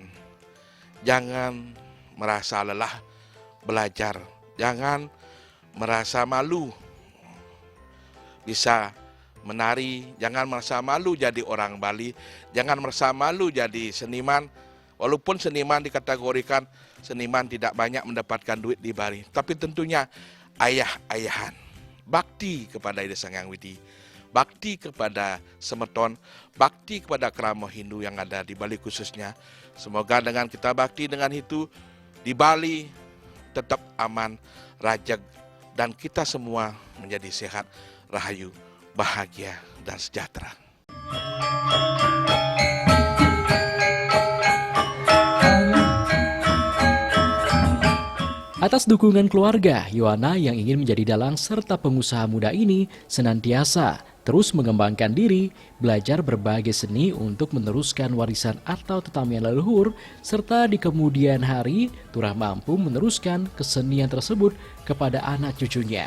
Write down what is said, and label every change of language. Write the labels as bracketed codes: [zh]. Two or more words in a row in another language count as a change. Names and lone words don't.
[id] Jangan merasa lelah belajar, jangan merasa malu bisa menari, jangan merasa malu jadi orang Bali, jangan merasa malu jadi seniman. Walaupun seniman dikategorikan seniman tidak banyak mendapatkan duit di Bali, tapi tentunya ayah-ayahan, bakti kepada Ida Sang Hyang Widi, bakti kepada Semeton, bakti kepada kerama Hindu yang ada di Bali khususnya. Semoga dengan kita bakti dengan itu, di Bali tetap aman, rajag, dan kita semua menjadi sehat, rahayu, bahagia, dan sejahtera. Atas dukungan keluarga, Yohana yang ingin menjadi dalang serta pengusaha muda ini senantiasa terus mengembangkan diri, belajar berbagai seni untuk meneruskan warisan atau tetamian leluhur, serta di kemudian hari Turah mampu meneruskan kesenian tersebut kepada anak cucunya.